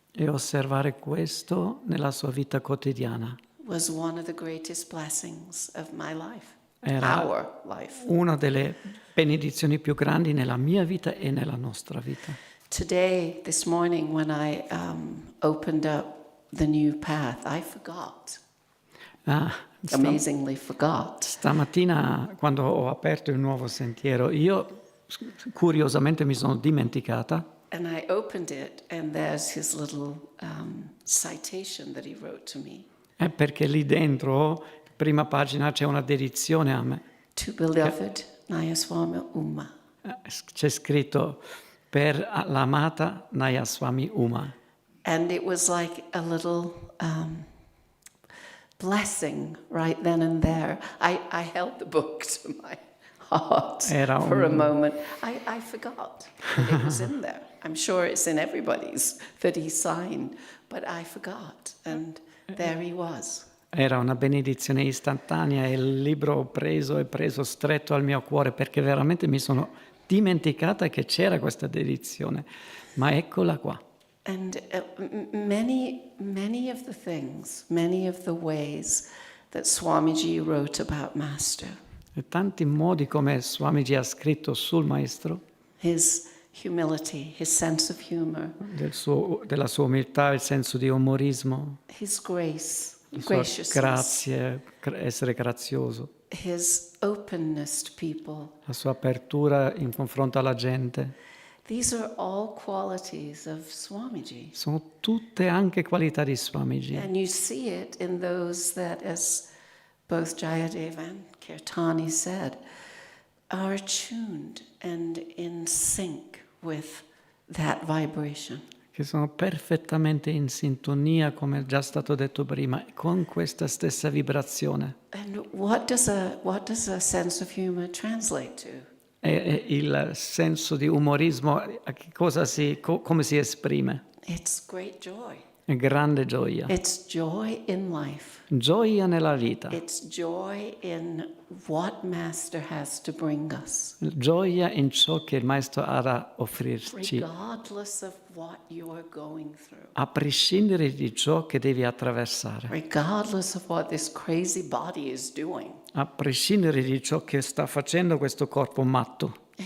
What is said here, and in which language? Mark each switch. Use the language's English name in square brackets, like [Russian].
[Italian] E osservare questo nella sua vita quotidiana. [English] Was one of the greatest blessings of my life. [Italian] Era [English] Our life. [Italian] una delle benedizioni più grandi nella mia vita e nella nostra vita. [English] Today, this morning, when I opened up the new path, I forgot. Amazingly forgot. [Italian] Stamattina, quando ho aperto il nuovo sentiero, io curiosamente mi sono dimenticata. [English] And I opened it, and there's his little citation that he wrote to me. [Italian] Perché lì dentro, prima pagina, c'è una dedizione a me. [English] To beloved Nayaswami Uma. [Italian] C'è scritto per l'amata Nayaswami Uma. [English] And it was like a little blessing right then and there. I held the book to my heart for a moment. I forgot that it was in there. I'm sure it's in everybody's that he signed, but I forgot. And there he was. [Italian] Era una benedizione istantanea e il libro ho preso stretto al mio cuore perché veramente mi sono dimenticata che c'era questa dedizione. Ma eccola qua. [English] And many of the things, many of the ways that Swamiji wrote about Master. [Italian] E tanti modi come Swamiji ha scritto sul Maestro. [English] His humility, his sense of humor. [Italian] Della sua umiltà, il senso di umorismo. [English] His grace, graciousness. [Italian] Grazie, essere grazioso. [English] His openness to people. [Italian] La sua apertura in confronto alla gente. [English] These are all qualities of Swamiji. [Italian] Sono tutte anche qualità di Swamiji. [English] And you see it in those that, as both Jayadeva and Kirtani said, are attuned and in sync with that vibration. [Italian] Che sono perfettamente in sintonia, come è già stato detto prima, con questa stessa vibrazione. [English] And what does a sense of humor translate to? [Italian] E il senso di umorismo, come si esprime? [English] It's great joy. [Italian] È grande gioia. [English] It's joy in life. [Italian] Gioia nella vita. [English] It's joy in what Master has to bring us. [Italian] Gioia in ciò che il Maestro ha da offrirci. [English] Regardless of what you are going through. [Italian] A prescindere di ciò che devi attraversare. [English] Regardless of what this crazy body is doing. [Italian] A prescindere di ciò che sta facendo questo corpo matto.